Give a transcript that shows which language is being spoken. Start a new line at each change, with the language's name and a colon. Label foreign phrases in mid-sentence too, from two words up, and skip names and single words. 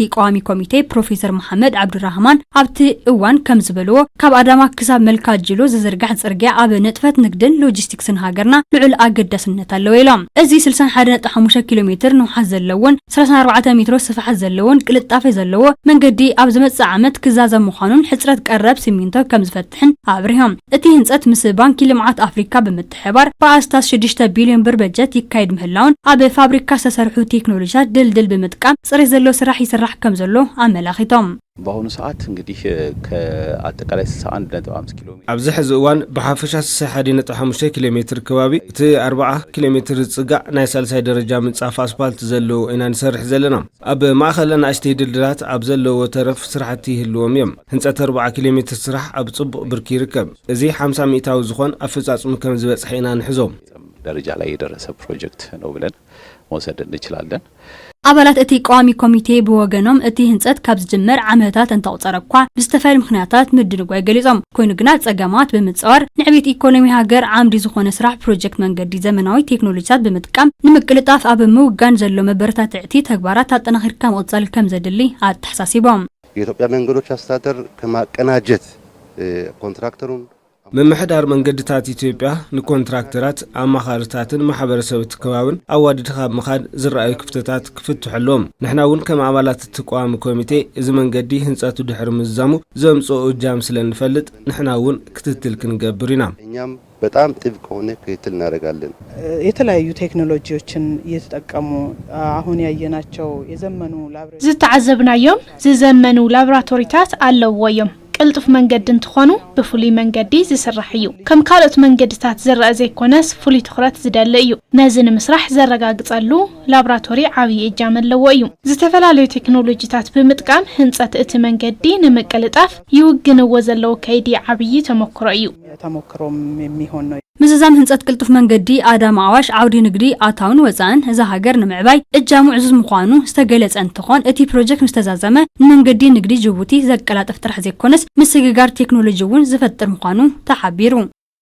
Tigrinya: ቋሚ ኮሚቴ ፕሮፌሰር መሐመድ አብዱራህማን ኣብቲ እዋን ከም ዝበልዎ ካብ አዳማ ክሳብ መልካጅሎ ዝዝርጋሕ ጽርግያ ኣብ ንጥፈት ንግድን ሎጂስቲክስን ሃገርና ልዑል ኣገዳስነት ኣለዎ ኢሎም እዚ 61.5 ኪሎ ሜትር ንውሓት ዘለዎን 34 ሜትሮ ስፍሓት ዘለዎን ቅልጣፈ ዘለዎ መንገዲ ኣብ ዝመጽእ ዓመት ክዛዘም ምዃኑን ሕጽረት ቀረብ ሲሚንቶ ከም ዝፈትሕን ኣብሪሆም እቲ ህንጸት ምስ ባንኪ ልምዓት አፍሪካ በመተሐባር በአስታስ 6 ቢሊዮን ብር በጀት ይካይድ ምህላውን ኣብ ፋብሪካ ዝተሰርሑ ቴክኖሎጂታት ድልድል በመጥቃም ጽሬት ዘሎ ስራሕ ይስራሕ ከም ዘሎ አመላኺቶም
Amharic: በአሁኑ ሰዓት እንግዲህ ከአጠቃላይ 61.5 ኪሎ ሜትር
Tigrinya: ኣብዚ ሕዚ እዋን ብሓፈሻ 61.5 ኪሎ ሜትር ከባቢ እቲ 40 ኪሎ ሜትር ጽጋዕ ናይ ሳልሳይ ደረጃ ምንጻፍ አስፋልት ዘሎ ኢና ንሰርሕ ዘለና ኣብ ማእኸልና ኣሽተይ ድልድላት ኣብ ዘለዎ ተረፍ ስራሕቲ ይህልዎም እዮም ህንጸት 40 ኪሎ ሜትር ስራሕ ኣብ ጽቡቕ ብርኪ ይርከብ እዚ 50 ሚእታዊ ዝኾን ኣፈጻጽሙ ከም ዝበጽሕ ኢና ንሕዞም
Amharic: ደረጃ ላይ የደረሰ ፕሮጀክት ነው ብለን መውሰድ እንችላለን
Tigrinya: አባላት እቲ ቋሚ ኮሚቴ በወገኖም እቲ ህንጸት ካብ ዝጅመር ዓመታት እንተቆጸረኳ ብዝተፈላለዩ ምኽንያታት ምድንጓይ ገሊጾም ኮይኑ ግና ጸገማት በመጽዋር ንዕቤት ኢኮኖሚ ሃገር ዓምዲ ዝኾነ ስራሕ ፕሮጀክት መንገዲ ዘመናዊ ቴክኖሎጂታት በመጥቃም ንምቅልጣፍ ኣብ ምውጋን ዘሎ መበረታትዕቲ ተግባራት አጠናኺርካ መውጻል ከም ዘድሊ አተሐሳሲቦም
Amharic: የኢትዮጵያ መንገዶች አስተዳደር ከማቀናጀት ኮንትራክተሩን
Tigrinya: መምሕዳር መንገድታት ኢትዮጵያ ንኮንትራክተራት አማኻርታትን ማሕበረሰብ ተከባብን አዋድድኻ ምኻድ ዝረአዩ ክፍተታት ክፍትሕሎም ንሕናውን ከም አባላት ተቋም ኮሚቴ እዚ መንገዲ ህንጸቱ ድሕር ምዛሙ ዘምጽኦ እጃም ስለንፈልጥ ንሕናውን ክትትል ክንገብር ኢና
Amharic: እኛም በጣም ጥብቅ ሆነ ክትትል እናደርጋለን የተለያዩ ቴክኖሎጂዎችን እየተጠቀሙ አሁን ያየናቸው የዘመኑ ላብራቶሪ
Tigrinya: ዝተዓዘብናዮም ዝዘመኑ ላብራቶሪታት ኣለውዮም ቅልጥፍ መንገዲ እንትኾኑ ብፍሉይ መንገዲ ዝስራሕ እዩ ከም ካልኦት መንገድታት ዝረአ ዘይኮነስ ፍሉይ ትኹረት ዝደሊ እዩ ነዚ ንምስራሕ ዘረጋግጸሉ ላብራቶሪ ዓብይ እጃም ኣለዎ እዩ ዝተፈላለዩ ቴክኖሎጂታት ብምጥቃም ህንጸት እቲ መንገዲ ንምቅልጣፍ ይውግንዎ ዘለው ከይዲ ዓብይ ተሞክሮ እዩ
Amharic: ተሞክሮም የሚሆን ነው
Tigrinya: ምዝዛም ህንጸት ቅልጥፍ መንገዲ አዳማ አዋሽ ዓውዲ ንግዲ አታውን ወፃን እዛ ሃገር ንምዕባይ እጃሙ ዕዙዝ ምዃኑ ዝተገለጸ እንትኾን እቲ ፕሮጀክት ምስተዛዘመ ንመንገዲ ንግዲ ጅቡቲ ዘቀላጥፍ ጥራሕ ዘይኮነስ ምስግጋር ቴክኖሎጂ እውን ዝፈጥር ምዃኑ ተሓቢሩ